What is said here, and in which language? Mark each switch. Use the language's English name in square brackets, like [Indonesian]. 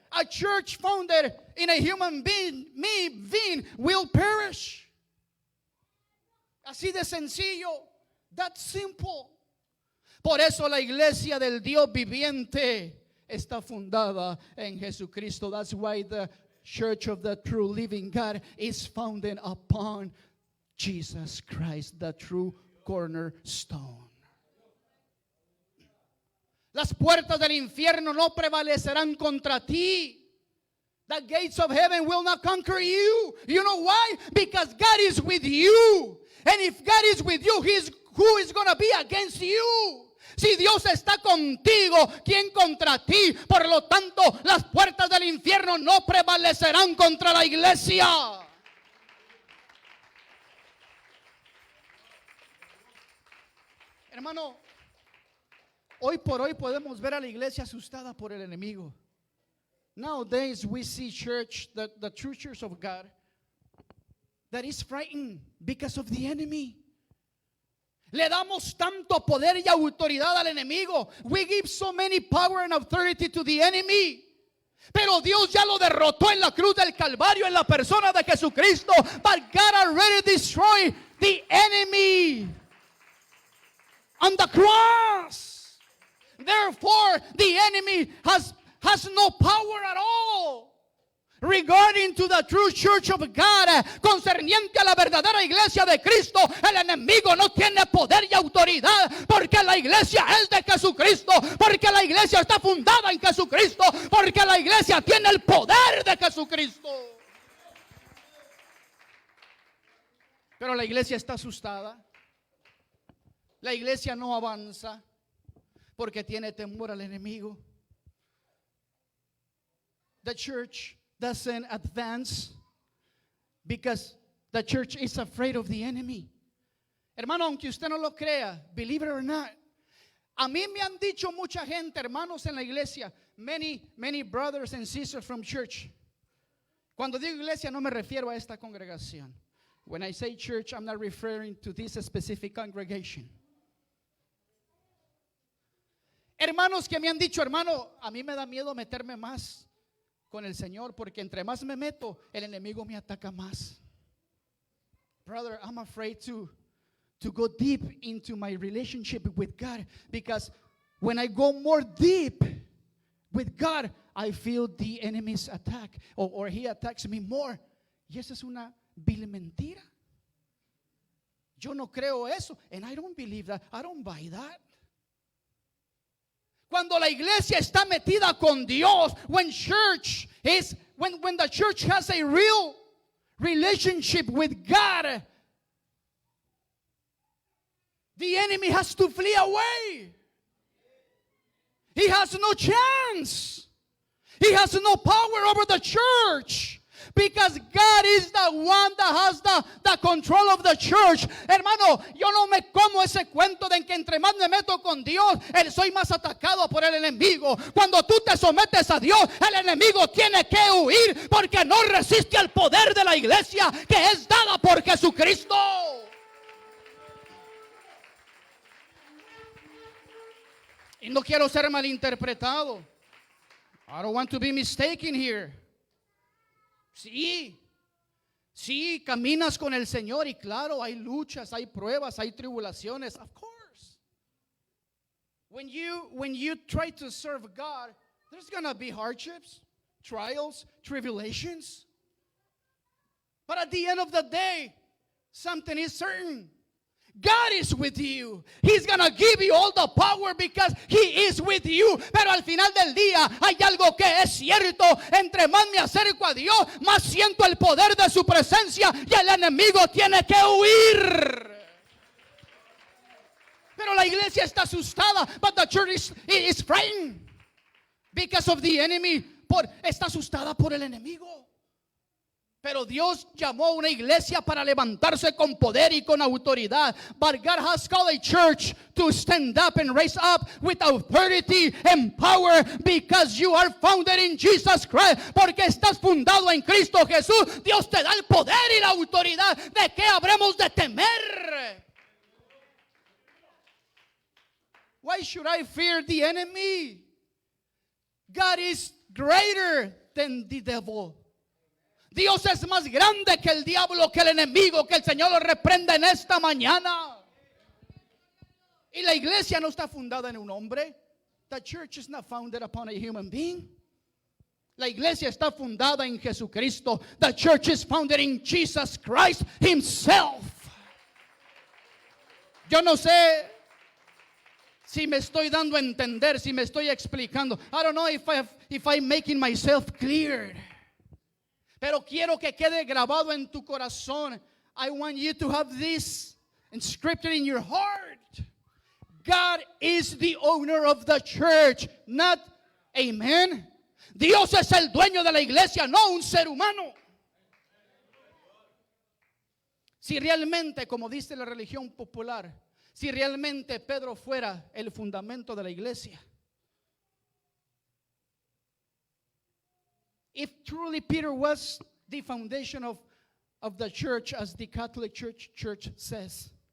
[English] A church founded in a human being will perish. [Spanish] Así de sencillo. [English] That's simple. [Spanish] Por eso la iglesia del Dios viviente está fundada en Jesucristo. [English] That's why the church of the true living God is founded upon Jesus Christ, the true cornerstone. [Spanish] Las puertas del infierno no prevalecerán contra ti. [English] The gates of heaven will not conquer you. You know why? Because God is with you. And if God is with you, who is going to be against you? [Spanish] Si Dios está contigo, ¿quién contra ti? Por lo tanto, las puertas del infierno no prevalecerán contra la iglesia. Hermano, hoy por hoy podemos ver a la iglesia asustada por el enemigo. [English] Nowadays we see church, the true church of God, that is frightened because of the enemy. [Spanish] Le damos tanto poder y autoridad al enemigo. [English] We give so many power and authority to the enemy. [Spanish] Pero Dios ya lo derrotó en la cruz del Calvario en la persona de Jesucristo. [English] But God already destroyed the enemy on the cross. Therefore, the enemy has no power at all. Regarding to the true church of God, [Spanish] concerniente a la verdadera iglesia de Cristo, el enemigo no tiene poder y autoridad, porque la iglesia es de Jesucristo, porque la iglesia está fundada en Jesucristo, porque la iglesia tiene el poder de Jesucristo. Pero la iglesia está asustada. La iglesia no avanza porque tiene temor al enemigo. [English] The church doesn't advance because the church is afraid of the enemy. [Spanish] Hermano, aunque usted no lo crea, [English] believe it or not, [Spanish] a mí me han dicho mucha gente, hermanos en la iglesia, [English] many brothers and sisters from church. [Spanish] Cuando digo iglesia no me refiero a esta congregación. [English] When I say church, I'm not referring to this specific congregation. [Spanish] Hermanos que me han dicho, hermano, a mí me da miedo meterme más con el Señor, porque entre más me meto, el enemigo me ataca más. [English] Brother, I'm afraid to go deep into my relationship with God, because when I go more deep with God, I feel the enemy's attack, or he attacks me more. [Spanish] Y esa es una vil mentira. Yo no creo eso. [English] And I don't believe that. I don't buy that. [Spanish] Cuando la iglesia está metida con Dios, [English] when the church has a real relationship with God, the enemy has to flee away. He has no chance. He has no power over the church. Because God is the one that has the control of the church. [Spanish] Hermano, yo no me como ese cuento de que entre más me meto con Dios, soy más atacado por el enemigo. Cuando tú te sometes a Dios, el enemigo tiene que huir, porque no resiste al poder de la iglesia que es dada por Jesucristo. Y no quiero ser malinterpretado. [English] I don't want to be mistaken here. [Spanish] Sí, caminas con el Señor y claro, hay luchas, hay pruebas, hay tribulaciones. [English] Of course. When you try to serve God, there's going to be hardships, trials, tribulations. But at the end of the day, something is certain. God is with you. He's gonna give you all the power because He is with you. [Spanish] Pero al final del día hay algo que es cierto. Entre más me acerco a Dios, más siento el poder de su presencia y el enemigo tiene que huir. Pero la iglesia está asustada. [English] But the church is frightened because of the enemy. [Spanish] Está asustada por el enemigo. Pero Dios llamó a una iglesia para levantarse con poder y con autoridad. [English] But God has called a church to stand up and raise up with authority and power, because you are founded in Jesus Christ. [Spanish] Porque estás fundado en Cristo Jesús. Dios te da el poder y la autoridad. ¿De qué habremos de temer? [English] Why should I fear the enemy? God is greater than the devil. [Spanish] Dios es más grande que el diablo, que el enemigo. Que el Señor lo reprenda en esta mañana. Y la iglesia no está fundada en un hombre. [English] The church is not founded upon a human being. [Spanish] La iglesia está fundada en Jesucristo. [English] The church is founded in Jesus Christ Himself. [Spanish] Yo no sé si me estoy dando a entender, si me estoy explicando. [English] I don't know if I'm making myself clear. [Spanish] Pero quiero que quede grabado en tu corazón. [English] I want you to have this inscripted in your heart. God is the owner of the church, not, amen. [Spanish] Dios es el dueño de la iglesia, no un ser humano. Si realmente, como dice la religión popular, si realmente Pedro fuera el fundamento de la iglesia, [English] if truly Peter was the foundation of the church, as the Catholic Church says.